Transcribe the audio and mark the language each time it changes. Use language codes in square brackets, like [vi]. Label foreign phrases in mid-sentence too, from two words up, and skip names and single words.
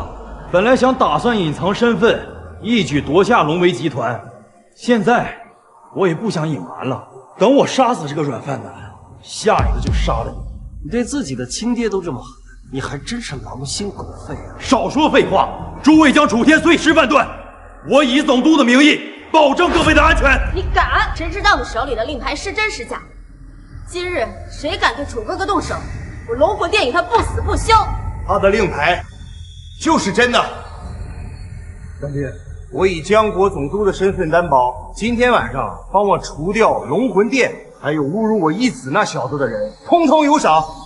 [zh] 本來想打算隱藏身份，一舉奪下龍維集團，現在我也不想隱瞞了。等我殺死這個軟飯男，下一個就殺了你。你對自己的親爹都這麼狠，你還真是狼心狗肺啊！少說廢話，諸位將楚天碎屍萬段，我以總督的名義保證各位的安全。你敢？誰知道你手裡的令牌是真是假？今日誰敢對楚哥哥動手，我龍魂殿與他不死不休。他的令牌就是真的。乾爹，我以江國總督的身份擔保，今天晚上幫我除掉龍魂殿還有侮辱我義子那小子的人，通通有賞。